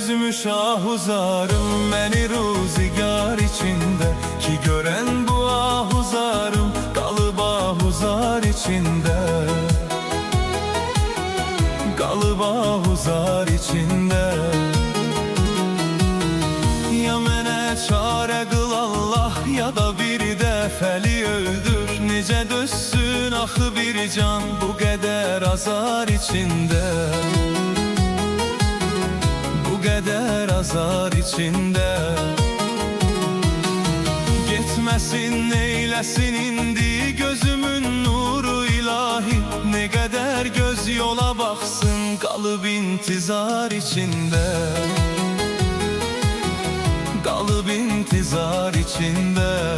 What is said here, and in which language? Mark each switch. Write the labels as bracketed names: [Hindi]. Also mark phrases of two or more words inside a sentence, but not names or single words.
[Turkish] üzmüş ahuzarım beni ruzigar içinde, ki gören bu ahuzarım kalıp ahuzar içinde, kalıp ahuzar içinde. [Azerbaijani] Ya mene çare kıl Allah, ya da bir defeli öldür. Necə dözsün axı bir can bu qədər azar içində, bu qədər azar içində. Getməsin neyləsin indi gözümün nuru ilahi, ne qədər göz yola baxsın qalıb intizar içində, qalıb intizar içində.